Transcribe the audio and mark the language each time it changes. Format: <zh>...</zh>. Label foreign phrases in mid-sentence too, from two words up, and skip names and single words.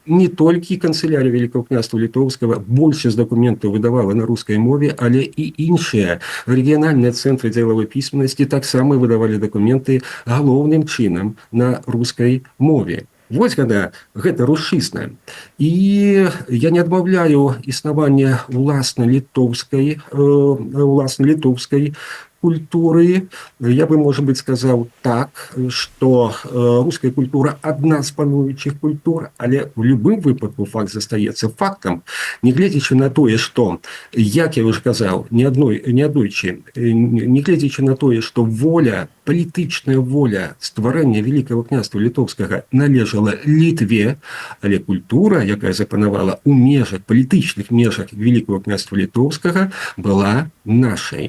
<be>Не толькі канцылярія Вялікага княства літоўскага, большасць дакументаў выдавала на рускай мове, але і іншыя рэгіянальныя цэнтры дзелавой пісьменнасці таксама выдавалі дакументы галоўным чынам на рускай мове. Вось гэта рушысна. І я не адмаўляю існавання уласна літоўскай культуры.</be> <ru>Я бы, может быть, сказал так, что русская культура</ru> <be>одна з пануючых культур, але в любым выпадку факт застаецца фактам, не гледзячы на тое, што, як я уже казаў, не аднойчы, не гледзячы на тое, што воля, палітычная воля стварэння Вялікага княства літоўскага належала Літве, але культура, якая запанавала ў межах, палітычных межах Вялікага княства літоўскага, была нашай.</be>